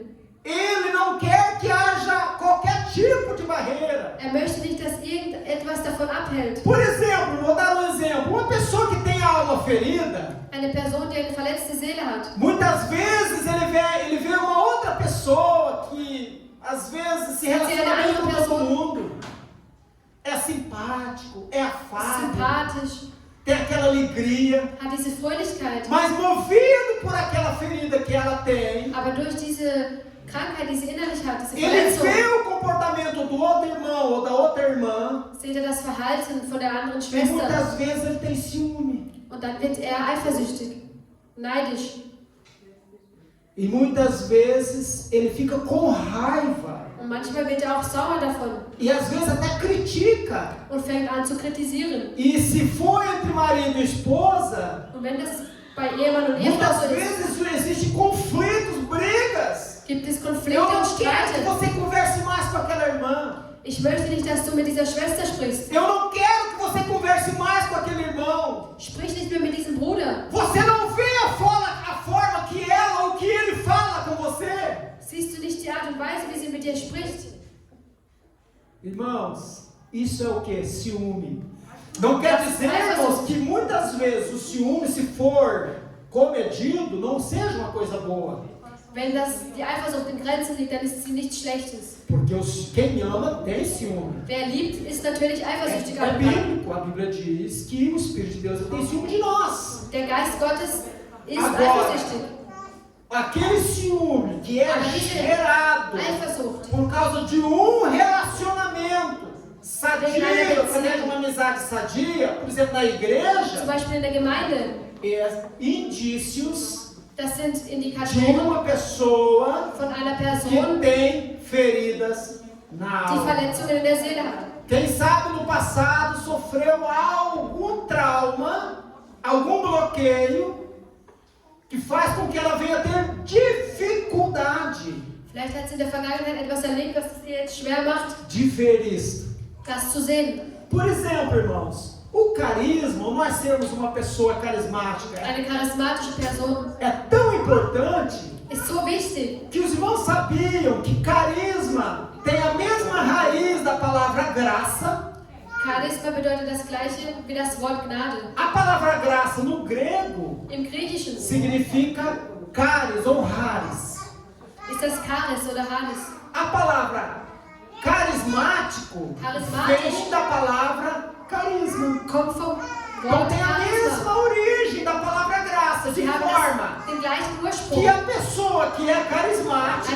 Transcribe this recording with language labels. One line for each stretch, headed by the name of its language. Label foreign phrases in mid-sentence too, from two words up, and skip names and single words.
Portuguese: Ele não quer que haja qualquer tipo de barreira.
German: Er möchte nicht, dass irgendetwas davon abhält.
Portuguese: Por exemplo, vou dar um exemplo. Uma pessoa que tem a alma ferida,
German: Eine Person, die eine verletzte Seele hat.
Portuguese: muitas vezes ele vê uma outra pessoa que às vezes se relaciona bem com todo mundo. É simpático, é afável,
German: Sympathisch,
Portuguese: tem aquela alegria.
German: hat diese Fröhlichkeit.
Portuguese: Mas movido por aquela ferida que ela tem,
German: Aber durch diese Krankheit, die sie innerlich hat, diese
Portuguese: ele
German: Verletzung,
Portuguese: vê o comportamento do outro irmão ou da outra irmã,
German: seht er das Verhalten von der anderen
Portuguese: e
German: Schwester.
Portuguese: muitas vezes ele tem ciúme.
German: Und dann wird er eifersüchtig, neidisch.
Portuguese: E muitas vezes ele fica com raiva.
German: Und manchmal wird er auch sauer davon
Portuguese: E às vezes até critica.
German: und fängt an zu kritisieren.
Portuguese: E se for entre marido e esposa,
German: Und wenn das bei Ehemann und Ehefrau
Portuguese: muitas
German: so ist,
Portuguese: vezes existem conflitos, brigas.
German: gibt es
Portuguese: Eu
German: Konflikte und
Portuguese: não quero que
German: Streite.
Portuguese: você converse mais com aquela irmã.
German: Ich möchte nicht, dass du mit dieser Schwester sprichst.
Portuguese: Eu não quero que você converse mais com aquele irmão.
German: Sprich nicht mehr mit diesem Bruder.
Portuguese: Você não vê a forma que ela ou que ele fala com você.
German: Siehst du nicht die Art und Weise, wie sie mit dir spricht?
Portuguese: Irmãos, isso é o que? Ciúme. Não quer dizer, irmãos, que muitas vezes o ciúme, se for comedido, não seja uma coisa boa.
German: Wenn die Eifersucht in Grenzen liegt, dann ist sie nichts Schlechtes.
Portuguese: Porque quem ama tem ciúme.
German: Wer liebt, ist natürlich eifersüchtig.
Portuguese: É bíblico, a Bíblia diz que o Espírito de Deus tem ciúme de nós.
German: Der Geist Gottes ist
Portuguese: Agora,
German: eifersüchtig.
Portuguese: aquele ciúme que é
German: Aber diese
Portuguese: gerado
German: Eifersucht,
Portuguese: por causa de um relacionamento sadio,
German: Beziehung.
Portuguese: através de uma amizade sadia, por exemplo, na igreja,
German: zum Beispiel in der Gemeinde,
Portuguese: é indícios
German: das sind
Portuguese: de
German: Indikatoren
Portuguese: uma pessoa
German: von einer
Portuguese: que
German: Person,
Portuguese: tem feridas na
German: die
Portuguese: alma.
German: Verletzungen in der Seele hat.
Portuguese: Quem sabe no passado sofreu algum trauma, algum bloqueio, que faz com que ela venha ter dificuldade
German: Vielleicht hat sie in der Vergangenheit etwas erlebt, was es ihr jetzt schwer macht,
Portuguese: de ver isto.
German: das zu sehen.
Portuguese: Por exemplo, irmãos, o carisma, nós sermos uma pessoa carismática,
German: Eine charismatische Person
Portuguese: é tão importante
German: ist so wichtig.
Portuguese: que os irmãos sabiam que carisma tem a mesma raiz da palavra graça.
German: Charisma bedeutet das gleiche wie das Wort Gnade.
Portuguese: A palavra graça no grego
German: Im Griechischen
Portuguese: significa caris ou haris.
German: ist das Charis oder Haris.
Portuguese: A palavra carismático Carismático. vem da palavra carisma.
German: Kommt vom
Portuguese: Então
German: Wort
Portuguese: tem a
German: Charisma.
Portuguese: mesma origem da palavra graça, de
German: Sie haben
Portuguese: forma
German: den gleichen Ursprung.
Portuguese: que a pessoa que é carismática,